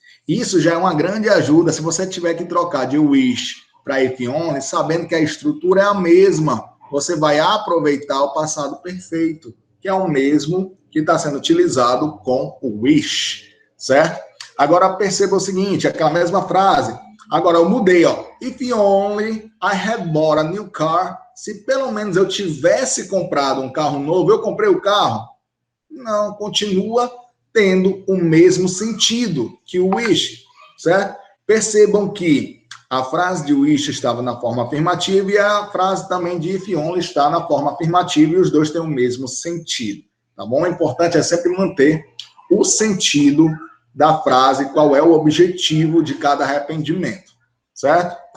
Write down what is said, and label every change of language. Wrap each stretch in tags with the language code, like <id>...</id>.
<pt>Isso já é uma grande ajuda se você tiver que trocar de wish para if only, sabendo que a estrutura é a mesma. Você vai aproveitar o passado perfeito, que é o mesmo que está sendo utilizado com o wish, certo? Agora perceba o seguinte, aquela mesma frase. Agora eu mudei, ó.</pt> <en>If only I had bought a new car.</en> <pt>Se pelo menos eu tivesse comprado um carro novo, eu comprei o carro? Não, continua tendo o mesmo sentido que o wish, certo? Percebam que a frase de wish estava na forma afirmativa e a frase também de if only está na forma afirmativa e os dois têm o mesmo sentido, tá bom? O importante é sempre manter o sentido da frase, qual é o objetivo de cada arrependimento, certo?</pt>